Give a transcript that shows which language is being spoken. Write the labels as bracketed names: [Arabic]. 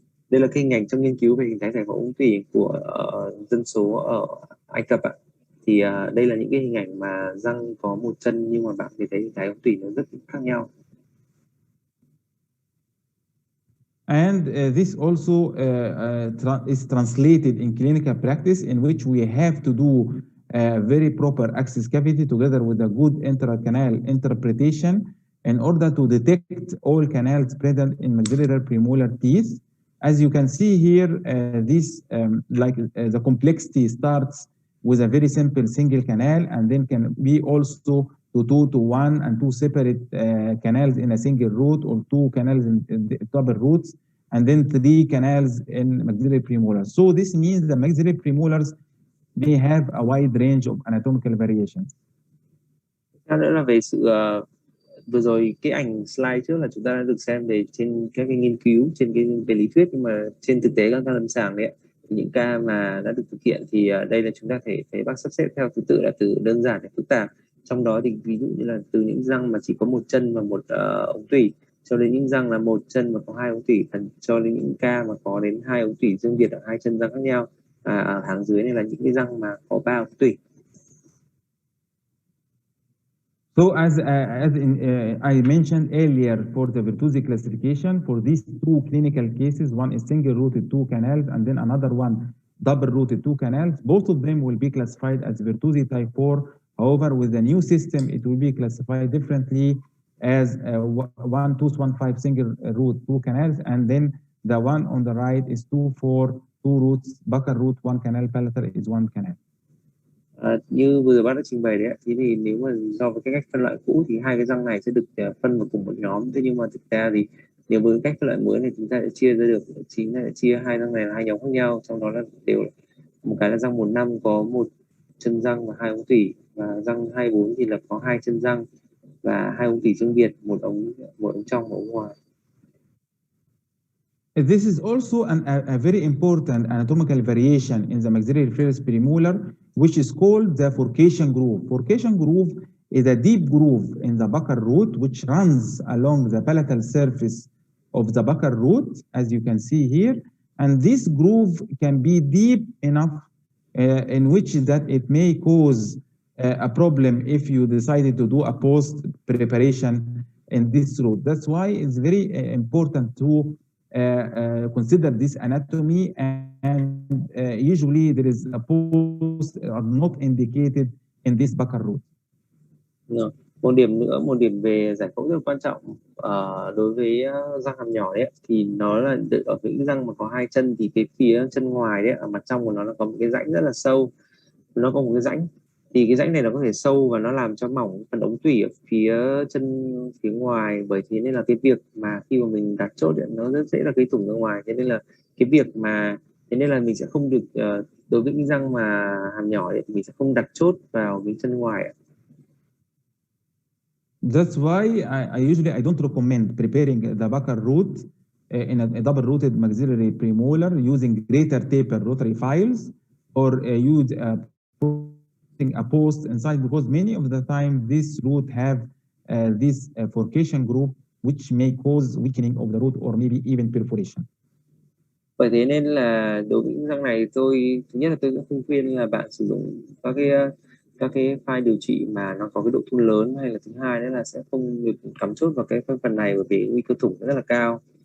[Vietnamese] Đây là cái hình ảnh trong nghiên cứu về hình thái giải phẫu ống tủy của dân số ở Ai Cập ạ. Thì đây là những cái hình ảnh mà răng có một chân nhưng mà bạn thấy hình thái ống tủy nó rất khác nhau. [English] And this also is translated in clinical practice, in which we have to do very proper access cavity together with a good intracanal interpretation in order to detect all canals present in maxillary premolar teeth. As you can see here, the complexity starts with a very simple single canal, and then can be also to 2 to 1 and 2 separate canals in a single root, or 2 canals in double roots, and then 3 canals in maxillary premolars. So this means the maxillary premolars may have a wide range of anatomical variations. [Vietnamese] Đó là về sự vừa rồi cái ảnh slide trước là chúng ta đã được xem về trên các cái nghiên cứu trên cái về lý thuyết, nhưng mà trên thực tế các lâm sàng đấy Thì những ca mà đã được thực hiện thì đây là chúng ta thấy bác sắp xếp theo thứ tự là từ đơn giản đến phức tạp. Trong đó thì ví dụ như là từ những răng mà chỉ có một chân và một ống tủy, cho đến những răng là một chân và có hai ống tủy, cho đến những ca mà có đến hai ống tủy riêng biệt ở hai chân răng khác nhau. Ở hàng dưới này là những cái răng mà có ba ống tủy. [English] So as I mentioned earlier, for the Bertuzzi classification, for these two clinical cases, one is single-rooted two canals, and then another one double-rooted two canals. Both of them will be classified as Bertuzzi type 4. However, with the new system, it will be classified differently as 1 tooth 1 5 single root two canals, and then the one on the right is 2 4 two roots, buccal root one canal, palatal is one canal. [Vietnamese] Như vừa rồi bác đã trình bày đấy, thì nếu mà so với cái cách phân loại cũ thì hai cái răng này sẽ được phân vào cùng một nhóm. Thế nhưng mà thực ra thì nếu với cách phân loại mới này chúng ta sẽ chia ra được, chính là chia hai răng này là hai nhóm khác nhau, trong đó là đều một cái là răng 15 có một chân răng và hai ống tủy, và răng 24 thì là có hai chân răng và hai ống tủy riêng biệt, một ống trong và ống ngoài. [English] This is also a very important anatomical variation in the maxillary reflex premolar, which is called the forcation groove. Forcation groove is a deep groove in the buccal root, which runs along the palatal surface of the buccal root, as you can see here. And this groove can be deep enough in which that it may cause a problem if you decided to do a post preparation in this root. That's why it's very important to consider this anatomy, and usually there is a post are not indicated in this buccal root. [Vietnamese] Một điểm nữa, một điểm về giải phẫu rất là quan trọng đối với răng hàm nhỏ đấy, thì nó là ở những răng mà có hai chân thì cái phía chân ngoài đấy, ở mặt trong của nó có một cái rãnh rất là sâu, nó có một cái rãnh, thì cái rãnh này nó có thể sâu và nó làm cho mỏng phần ống tủy ở phía chân phía ngoài. Bởi thế nên là cái việc mà khi mà mình đặt chốt ấy, nó rất dễ là gây thủng ra ngoài. Thế nên là cái việc mà mình sẽ không được đối với những răng mà hàm nhỏ ấy, thì mình sẽ không đặt chốt vào cái chân ngoài ấy. [English] That's why I usually don't recommend preparing the buccal root in a double-rooted maxillary premolar using greater taper rotary files, or use putting a post inside, because many of the time this root have this forcation groove, which may cause weakening of the root or maybe even perforation. [Vietnamese] Bởi thế nên là đối với những răng này, thứ nhất là tôi cũng không khuyên là bạn sử dụng các cái file điều trị mà nó có cái độ thun lớn, hay là thứ hai nữa là sẽ không được cắm chốt vào cái phần này, bởi vì nguy cơ thủng rất là cao.